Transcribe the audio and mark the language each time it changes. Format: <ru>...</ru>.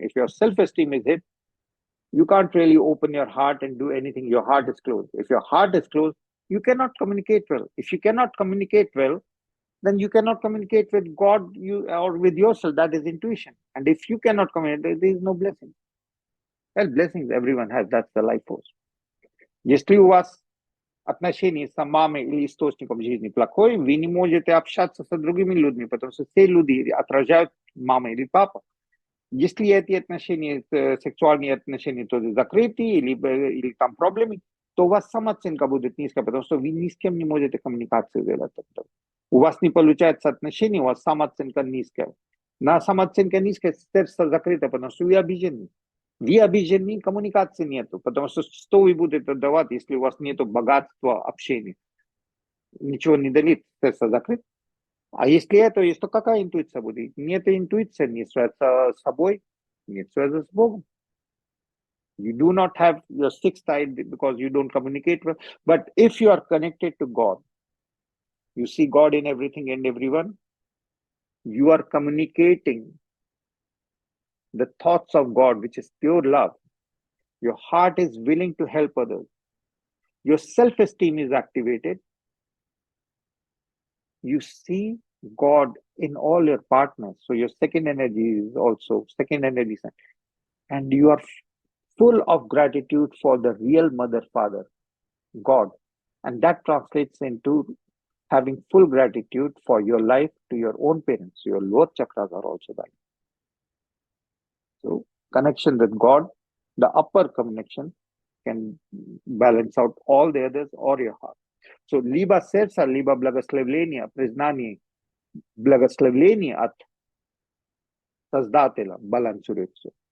<en>If your self-esteem is hit, you can't really open your heart and do anything. Your heart is closed. If your heart is closed, you cannot communicate well. If you cannot communicate well, then you cannot communicate with God or with yourself. That is intuition. And if you cannot communicate, there is no blessing. Well, blessings everyone has. That's the life force.</en> <ru>Если у вас отношения с мамой или источником жизни плохой, вы не можете общаться с другими людьми, потому что все люди отражают мама или папа. Если эти отношения, сексуальные отношения тоже закрыты или там проблемы, то у вас самооценка будет низкая, потому что вы ни с кем не можете коммуникацию делать. У вас не получается отношения, у вас самооценка низкая. На самооценка низкая, сердце закрыто, потому что вы обижены. Вы обижены, коммуникации нету, потому что вы будете давать, если у вас нету богатства общения? Ничего не дает, сердце закрыто. А если это есть, то какая интуиция будет? Нет интуиции, не связана с собой, не связана с Богом.</ru> <en>You do not have your sixth eye because you don't communicate well. But if you are connected to God, you see God in everything and everyone, you are communicating the thoughts of God, which is pure love. Your heart is willing to help others. Your self-esteem is activated. You see God in all your partners. So your second energy is also second energy. And you are full of gratitude for the real mother, father, God. And that translates into having full gratitude for your life to your own parents. Your lower chakras are also that. So connection with God, the upper connection can balance out all the others or your heart.</en> <ru>So либо сердце, либо благословление, признание, благословление от Создателя балансирует все.</ru>